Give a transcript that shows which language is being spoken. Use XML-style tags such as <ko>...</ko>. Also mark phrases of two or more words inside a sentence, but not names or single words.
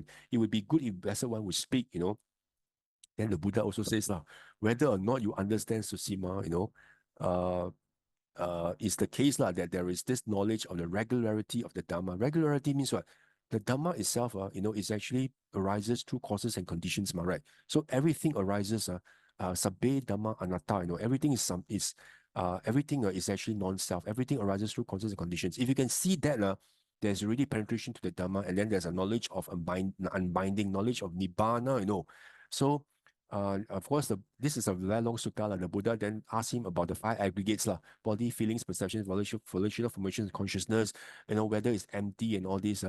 <en>It would be good if Blessed One would speak, Then the Buddha also says, whether or not you understand Susima, uh, is the case that there is this knowledge of the regularity of the Dhamma. Regularity means what? The Dhamma itself, is actually arises through causes and conditions, right? So everything arises,</en> <pi>sabbe Dhamma anatta,</pi> <en>everything everything is actually non-self. Everything arises through causes and conditions. If you can see that, there's already penetration to the Dhamma, and then there's a knowledge of unbinding, knowledge of Nibbana, So of course, this is a very long sutta. The Buddha then asked him about the five aggregates, body, feelings, perceptions, volitional formations, consciousness, whether it's empty and all this.</en>